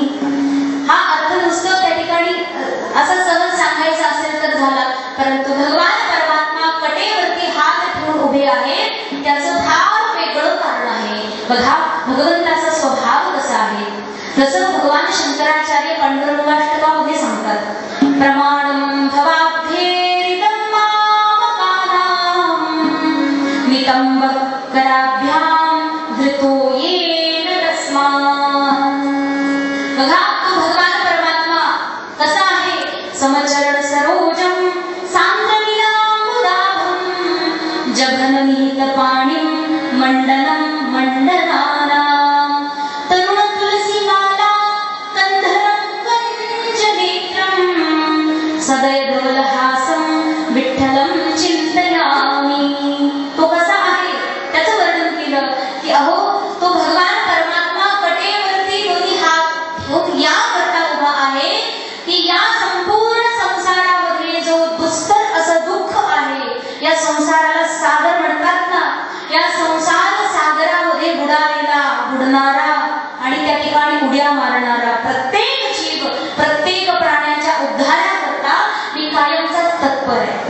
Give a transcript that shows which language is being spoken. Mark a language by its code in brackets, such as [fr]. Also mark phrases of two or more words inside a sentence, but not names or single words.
[mr] हा अर्थ नुसतं त्या ठिकाणी असा सहज सांगायचा असेल तर झाला, परंतु भगवान परमात्मा कटेवरती हात ठेवून उभे आहेत त्याचं फार वेगळं कारण आहे. बघा भगवंताचा स्वभाव कसा आहे. जसं भगवान शंकराचार्य पांडुरंगाष्टकामध्ये सांगतात, [sa] प्रमाणं भवाब्धेरिदं मामकानां नितंबकराभ्यां धृतो येन तस्मात्. [mr] बघा तो भगवान परमात्मा कसा आहे. [sa] समचरण सरोजं सांद्रमिलामुदाभं जघननीत पाणिं मंडनं मंडनानां तरुण तुलसी माला कंधरं कंजनेत्रं सदैवलहासं विठ्ठलं चिंतयामि. [mr] तो कसा आहे त्याचं वर्णन केलं की अहो तो भगवान परमात्मा कटेवरती दोन्ही हात या करता उभा आहे की या संपूर्ण संसारामध्ये जो दुस्तर असं दुःख आहे, या संसाराला सागर म्हणतात ना, या संसार सागरामध्ये बुडालेला बुडणारा आणि त्या ठिकाणी उड्या मारणारा प्रत्येक जीव, प्रत्येक प्राण्याच्या उद्धाराकरता मी कायमचा तत्पर आहे.